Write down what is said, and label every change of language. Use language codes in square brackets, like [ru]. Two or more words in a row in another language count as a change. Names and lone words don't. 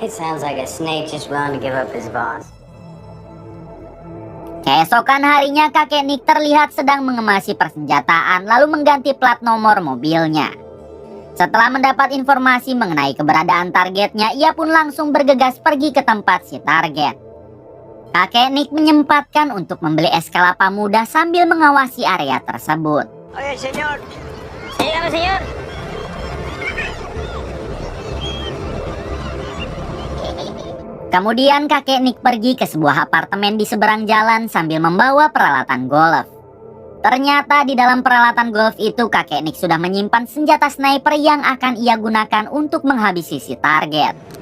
[id] Keesokan harinya kakek Nick terlihat sedang mengemasi persenjataan lalu mengganti plat nomor mobilnya. Setelah mendapat informasi mengenai keberadaan targetnya, ia pun langsung bergegas pergi ke tempat si target. Kakek Nick menyempatkan untuk membeli es kelapa muda sambil mengawasi area tersebut. [es] Oye, señor. Dígame, señor. [id] Kemudian kakek Nick pergi ke sebuah apartemen di seberang jalan sambil membawa peralatan golf. Ternyata di dalam peralatan golf itu kakek Nick sudah menyimpan senjata sniper yang akan ia gunakan untuk menghabisi si target.